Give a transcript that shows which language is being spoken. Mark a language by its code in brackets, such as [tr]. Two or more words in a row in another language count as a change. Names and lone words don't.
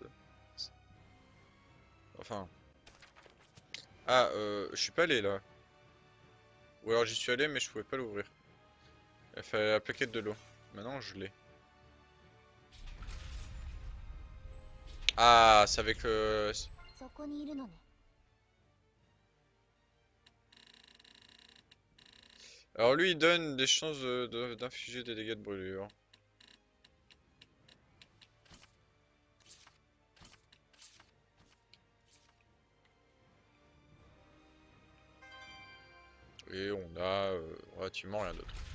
[fr] Enfin... Ah, je suis pas allé là. Ou alors j'y suis allé mais je pouvais pas l'ouvrir. Il fallait la plaquette de l'eau. Maintenant je l'ai. Ah, c'est avec le... [ja] そこにいるのね [fr] Alors lui il donne des chances d'infliger des dégâts de brûlure. Et on a relativement rien d'autre.